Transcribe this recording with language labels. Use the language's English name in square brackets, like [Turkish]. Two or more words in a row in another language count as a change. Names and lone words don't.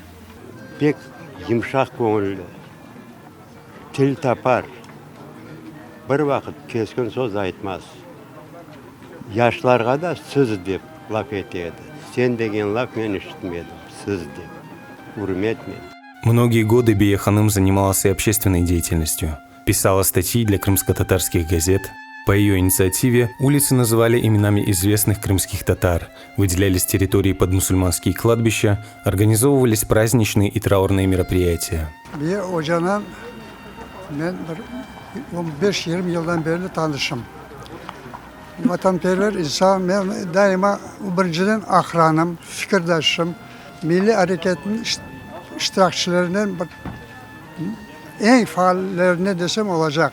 [Crimean Tatar] Pek yumuşak көңілді, til tapar, bir vakit keskin söz aytmaz. Yaşlarga da söz dep laf etedi. Sen degen laf men işitmedim, söz dep, hurmetmen. [Russian] Многие годы Бие ханым занималась и общественной деятельностью. Писала статьи для крымско-татарских газет. По ее инициативе улицы называли именами известных крымских татар, выделялись территории под мусульманские кладбища, организовывались праздничные и траурные мероприятия. [Crimean Tatar] Бие Hoca'nın ben 15-20 yıldan beri tanışım. Vatanperver insan, ben daima birinci akranım, fikirdaşım, milli hareketin iştirakçılarının en faallerine desem olacak.